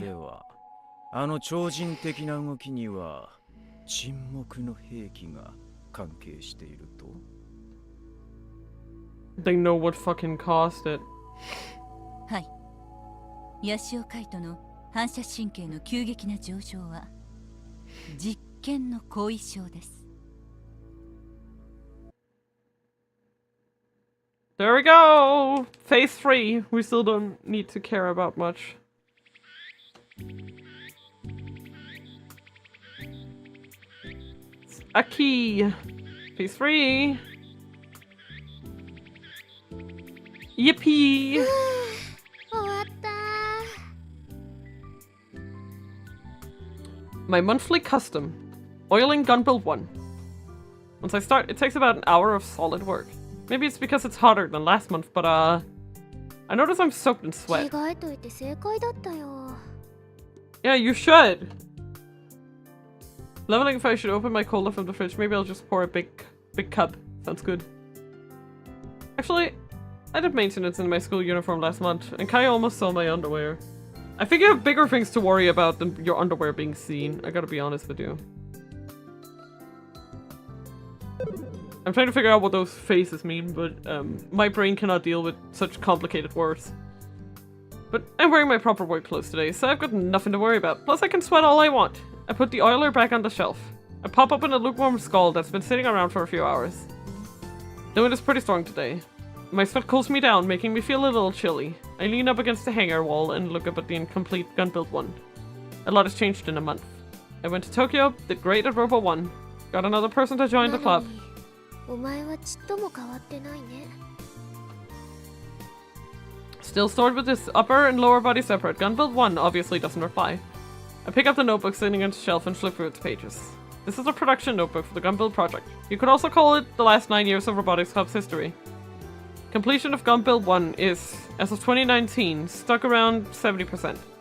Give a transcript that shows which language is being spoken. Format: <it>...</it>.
<ja>では、あの超人的な動きには沈黙の兵器が関係していると？</ja> <en>They know what fucking caused it.</en> <ja>はい。八潮海斗の反射神経の急激な上昇は実験の後遺症です。</ja> <en>There we go! Phase 3. We still don't need to care about much. A key! Phase 3! Yippee!</en> <ja>終わった</ja> <en>My monthly custom. Oiling gun build 1. Once I start, it takes about an hour of solid work. Maybe it's because it's hotter than last month, but I notice I'm soaked in</en> <ja>着</ja> <en>sweat.</en> <ja>替えといて正解だったよ</ja> <en>Yeah, you should! Leveling if I should open my cola from the fridge. Maybe I'll just pour a big cup. Sounds good. Actually, I did maintenance in my school uniform last month, and Kai almost saw my underwear. I think you have bigger things to worry about than your underwear being seen. I gotta be honest with you. I'm trying to figure out what those faces mean, but my brain cannot deal with such complicated words. But I'm wearing my proper work clothes today, so I've got nothing to worry about. Plus I can sweat all I want. I put the oiler back on the shelf. I pop open a lukewarm skull that's been sitting around for a few hours. The wind is pretty strong today. My sweat cools me down, making me feel a little chilly. I lean up against the hangar wall and look up at the incomplete gun build 1. A lot has changed in a month. I went to Tokyo, did great at Robo 1, got another person to join the club.</en> <ja>お前はちっとも変わってないね</ja> <en>Still stored with this upper and lower body separate. Gun build 1 obviously doesn't reply. I pick up the notebook sitting on the shelf and flip through its pages. This is a production notebook for the gun build project. You could also call it the last 9 years of Robotics Club's history. Completion of gun build 1 is, as of 2019, stuck around 70%.</en>